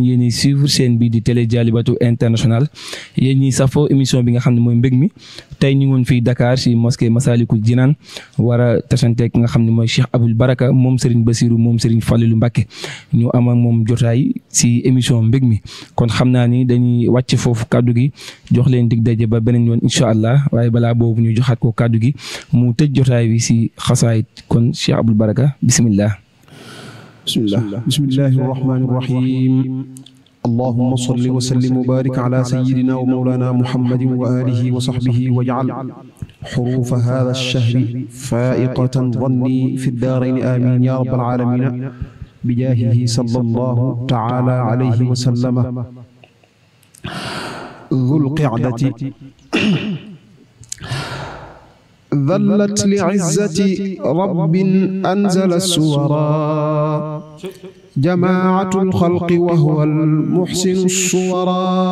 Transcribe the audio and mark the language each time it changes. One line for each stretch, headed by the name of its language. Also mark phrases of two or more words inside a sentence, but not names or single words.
Wolof: yéen
French: suivre chaîne
Wolof: bi di télé Dialibatoul International yéen ñi safoo émission bi nga xam ne mooy mbég mi tey ñu ngoon fii Dakar si mosquée Massalikul Jinaan war a tasanteek nga xam ne mooy Cheikh Aboul Baraka moom Serigne Bassirou moom Serigne Fallilou Mbacké ñu am ak moom jotaay si émission mbég mi kon xam naa ni dañuy wàcc foofu kàddu gi jox leen dig daje ba beneen yoon
Arabic: إن شاء الله
Wolof: waaye balaa boobu ñu joxaat ko kàddu gi mu tëj jotaay bi si xasaayit kon Cheikh Aboul Baraka bismillah
Arabic: بسم الله الرحمن الرحيم اللهم صل وسلم وبارك على سيدنا و مولانا محمد وآله وصحبه واجعل حروف هذا الشهر فائقة ظني في الدارين آمين يا رب العالمين بجاهه صلى الله تعالى عليه وسلم ذي القعدة ظلت لعزة رب أنزل السورى جماعة الخلق وهو المحسن الصورى